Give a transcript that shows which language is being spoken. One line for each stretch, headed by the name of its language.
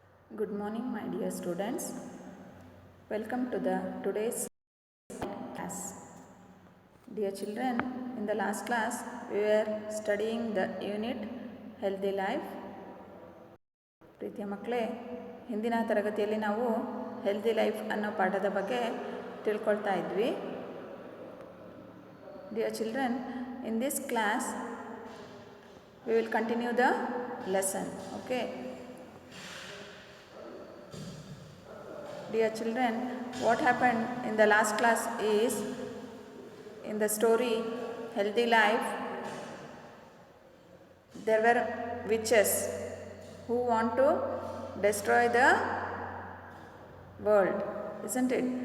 English: Good morning, my dear students. Welcome to the today's class. Dear children, in the last class we were studying the unit Healthy Life.
Kannada: ಪ್ರೀತಿಯ ಮಕ್ಕಳೇ, ಹಿಂದಿನ ತರಗತಿಯಲ್ಲಿ ನಾವು healthy life ಅನ್ನೋ ಪಾಠದ ಬಗ್ಗೆ ತಿಳ್ಕೊಳ್ತಾ ಇದ್ವಿ.
English: Dear children, in this class we will continue the lesson. Okay. Dear children, what happened in the last class is, in the story Healthy Life, there were witches who want to destroy the world, isn't it?